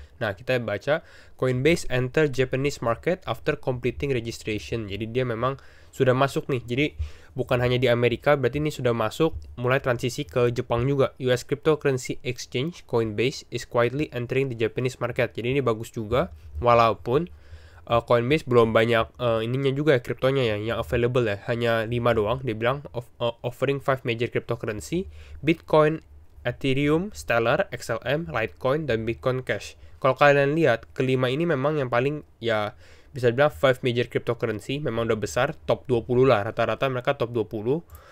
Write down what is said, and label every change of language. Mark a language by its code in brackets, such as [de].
[id] Nah, kita baca [en] Coinbase enter Japanese market after completing registration. [id] Jadi dia memang sudah masuk nih. Jadi bukan hanya di Amerika, berarti ini sudah masuk, mulai transisi ke Jepang juga. [en] US Cryptocurrency Exchange Coinbase is quietly entering the Japanese market. [id] Jadi ini bagus juga, walaupun Coinbase belum banyak ininya juga ya, kriptonya ya yang available ya, hanya 5 doang. Dia bilang [en] offering 5 major cryptocurrency: [id] Bitcoin, Ethereum, Stellar, XLM, Litecoin, dan Bitcoin Cash. Kalau kalian lihat, kelima ini memang yang paling ya bisa dibilang 5 major cryptocurrency, memang udah besar, top 20 lah, rata-rata mereka top 20.